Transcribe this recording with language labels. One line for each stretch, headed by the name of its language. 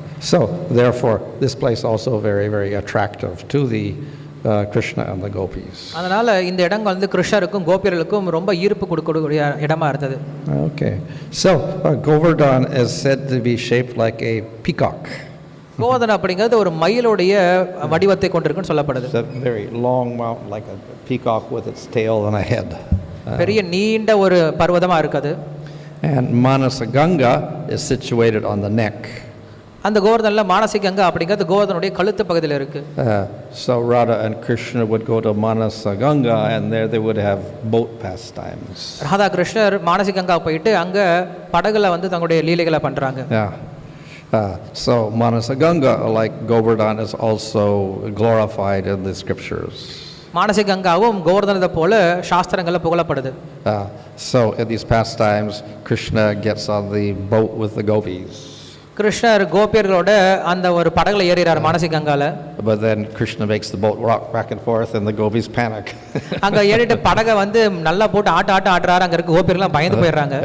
English: So therefore this place also very, very attractive to the Krishna and the gopis.
Tamil: அதனால இந்த இடங்கள் வந்து கிருஷ்ணருக்கும் கோபியர்களுக்கும் ரொம்ப ஈர்ப்பு கொடுக்கக்கூடிய இடமா இருந்தது. Okay.
English: So Govardhan is said to be shaped like a peacock.
Tamil: Govardhanam அப்படிங்கிறது ஒரு மயிலுடைய வடிவத்தை கொண்டிருக்குன்னு சொல்லப்படுது.
English: It's a very long mountain like a peacock with its tail and a head.
Tamil: பெரிய நீண்ட ஒரு பர்வதமா இருக்குது.
English: And Manasaganga is situated on the neck.
Tamil: அந்த கோவர்தனில் மானசி கங்கா அப்படிங்கிறது கோவர்தனுடைய கழுத்து பகுதியில் இருக்கு.
English: So Radha and Krishna would go to Manasaganga and there they would have boat pastimes.
Tamil: Radha கிருஷ்ணர் மானசி கங்கா போயிட்டு அங்க படகுல வந்து தங்களுடைய லீலைகளை பண்றாங்க. Yeah.
English: So Manasaganga, like Govardhan, is also glorified in the scriptures.
Tamil: Manasi கங்காவும் கோவர்தனத்தை போல சாஸ்திரங்கள்ல புகழப்படுது.
English: So in these pastimes, Krishna gets on the boat with the gopis.
Tamil: கிருஷ்ணர் கோபியர்களோட அந்த ஒரு படகுல ஏறிறார் Manasi கங்கால.
English: But then Krishna makes the boat rock back and forth and the gopis panic.
Tamil: அங்க ஏறிட்டு படகை வந்து நல்லா போட்டு ஆட்டுறாரு. அங்க இருக்க கோபியர்கள்லாம் பயந்து போயிடுறாங்க.